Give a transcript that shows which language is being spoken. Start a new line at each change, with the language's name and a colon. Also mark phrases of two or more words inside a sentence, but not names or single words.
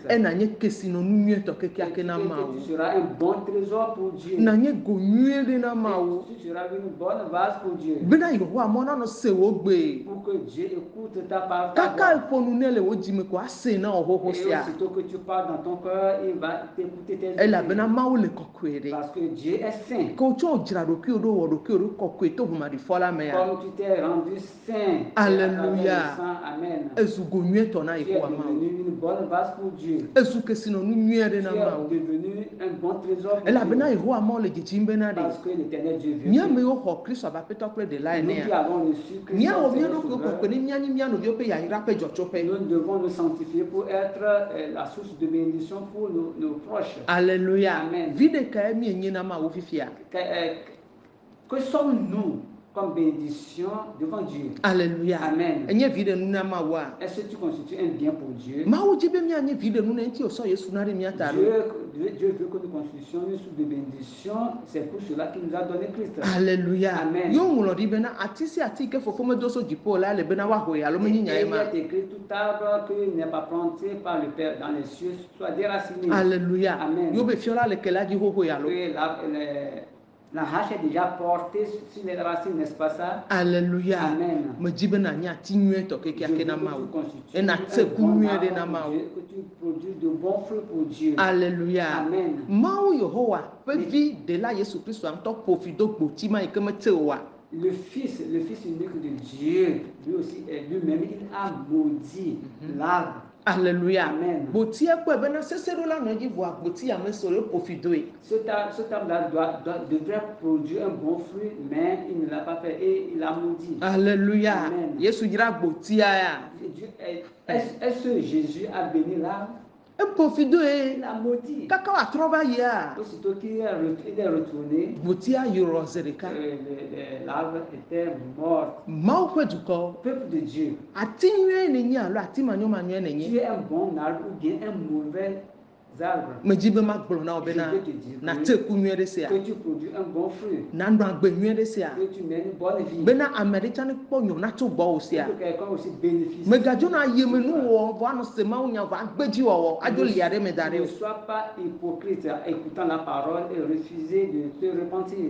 French: Et tu seras un bon trésor pour Dieu. Et tu seras une bonne base pour Dieu. Pour que Dieu écoute ta parole. Et aussi Aussitôt que tu parles dans ton cœur, il va t'écouter tes
Ewe: elabena
French: oreilles.
Ewe: mawu le kɔkɔe ɖe
French: Parce que Dieu est saint.
Ewe: ke wotsɔ dzra ɖokuiwo ɖo wɔ ɖokuiwo ɖo kɔkɔe to ʋumaɖifɔ la mea
French: Comme tu t'es rendu saint Alléluia. à travers le sang, Amen.
Ewe: ezu go nyuietɔ na
French: Tu es
Ewe: yehowa mawu
French: devenu une bonne base pour Dieu.
Ewe: ezu kesinɔnu nyui aɖe
French: Tu
Ewe: na
French: es
Ewe: mawu
French: devenu un bon trésor pour
Ewe: elabena
French: Dieu.
Ewe: yehowa mawu le dzidzim bena ɖe
French: Parce que l'Éternel Dieu veut
Ewe: míame
French: que
Ewe: yiwo xɔ kristu abe aƒetɔ kple ɖela
French: nous qui
Ewe: enea
French: avons reçu Christ
Ewe: míawɔ
French: comme
Ewe: mía
French: Seigneur
Ewe: ɖokuiwo
French: Sauveur,
Ewe: kɔkɔe ne míanyi mía nɔviwo ƒe yayra ƒe dzɔtsoƒe
French: nous devons nous sanctifier pour être la source de bénédiction pour nos proches. Alléluia. Amen.
Ewe: Vi ɖekae mienyi na mawu fifia.
French: Que sommes-nous comme bénédiction devant Dieu? Alléluia. Amen.
Ewe: Enye vi ɖenu na mawua.
French: Est-ce que tu constitues un bien pour Dieu?
Ewe: Mawu dzi be mianye vi ɖenu ne ŋuti wòsɔ Yesu na ɖe mía ta ɖo.
French: Dieu veut que nous constituions une source de bénédiction. C'est pour cela qu'il nous a donné Christ. Alléluia. Amen.
Ewe: Yo ŋlɔ ɖi bena ati sia ati ke fofo medo so dziƒo la le bena woahoe alo menyi nya
French: Et
Ewe: ye
French: il
Ewe: ma.
French: est écrit tout arbre qui n'est pas planté par le Père dans les cieux soit déraciné. Alléluia. Amen.
Ewe: Yo be fiɔla le ke la dzi hohoe alo.
French: Et la hache est déjà portée sur les racines, n'est-ce pas ça? Alléluia. Amen.
Ewe: Me dzi bena nye ati nyuietɔ
French: Je
Ewe: kekeake
French: veux
Ewe: na
French: que tu
Ewe: mawu.
French: constitues
Ewe: Ena
French: un
Ewe: te ku
French: bon
Ewe: nyui ɖe
French: arbre
Ewe: na
French: pour
Ewe: mawu.
French: Dieu, que tu produis de bons fruits pour Dieu. Alléluia. Amen.
Ewe: Mawu Yehowa ƒe vi ɖela Yesu Kristu ŋutɔ ƒo fi do gboti ma yi ke mete oa.
French: Le fils unique de Dieu, lui aussi, lui-même, il a maudit l'arbre. Alléluia. Amen.
Ewe: Gboti ekpɔe bena seseɖo la nɔ edzi vɔa gboti ya me so ɖe ƒo fi doe.
French: Cet arbre-là devrait produire un bon fruit, mais il ne l'a pas fait et il a maudit. Alléluia. Amen.
Ewe: Yesu dzra gbotia ya.
French: Est-ce que Jésus a béni l'arbre?
Ewe: Eƒo fi doe.
French: Il a maudit.
Ewe: Kaka wòatrɔ va yia.
French: Aussitôt qu'il est retourné,
Ewe: Gbotia yrɔ zi ɖeka.
French: l'arbre était mort.
Ewe: Mawu ƒe dukɔ.
French: Peuple de Dieu,
Ewe: Ati nyuie ne nyi alo ati manyomanyoe ne
French: tu
Ewe: nyi.
French: es un bon arbre ou bien un mauvais arbre.
Ewe: Medzi be magblɔ na wo bena
French: Je vais te dire
Ewe: na te ku nyuie ɖe sia.
French: Que tu produis un bon fruit,
Ewe: Na nɔ agbe nyuie ɖe sia.
French: que tu mènes une bonne vie.
Ewe: Bena ame ɖe tsã ne kpɔ nyɔna tso gbɔwò sia.
French: Que quelqu'un aussi bénéficie.
Ewe: Megadzona yemenu wɔwɔ vɔ anɔ se mawu nya vɔ agbe dzi wɔwɔ adzo li aɖe me da ɖe
French: Ne
Ewe: o.
French: sois pas hypocrite écoutant la parole et refuser de te repentir.